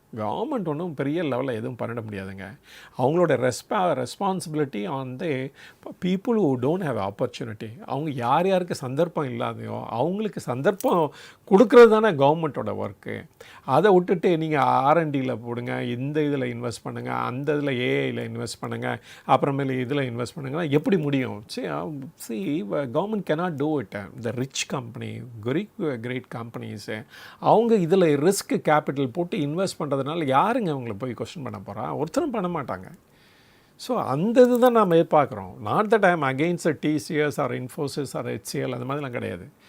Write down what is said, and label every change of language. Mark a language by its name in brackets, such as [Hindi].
[Tamil] Government ஒன்றும் பெரிய லெவலில் எதுவும் பண்ணிட முடியாதுங்க. அவங்களோட [English] Responsibility on the people who don't have opportunity. [Tamil] அவங்க யார் யாருக்கு சந்தர்ப்பம் இல்லாதையோ அவங்களுக்கு சந்தர்ப்பம் கொடுக்குறது தானே கவர்மெண்ட்டோட ஒர்க்கு. அதை விட்டுட்டு நீங்கள் ஆர்என்டியில் போடுங்க, இந்த இதில் இன்வெஸ்ட் பண்ணுங்கள், அந்த இதில் ஏஐயில் இன்வெஸ்ட் பண்ணுங்கள், அப்புறமேல இதில் இன்வெஸ்ட் பண்ணுங்கன்னா எப்படி முடியும்? [English] See government cannot do it. [Tamil] The rich company, great companies அவங்க இதில் ரிஸ்க் கேபிட்டல் போட்டு இன்வெஸ்ட் பண்ணுறதுனால யாருங்க அவங்கள போய் கொஸ்டின் பண்ண போகிறா? ஒருத்தரும் பண்ண மாட்டாங்க. ஸோ அந்த இது தான் நாம் எதிர்பார்க்குறோம். [English] not that I am against TCS or Infosys or HCL [Tamil] அந்த மாதிரிலாம் கிடையாது.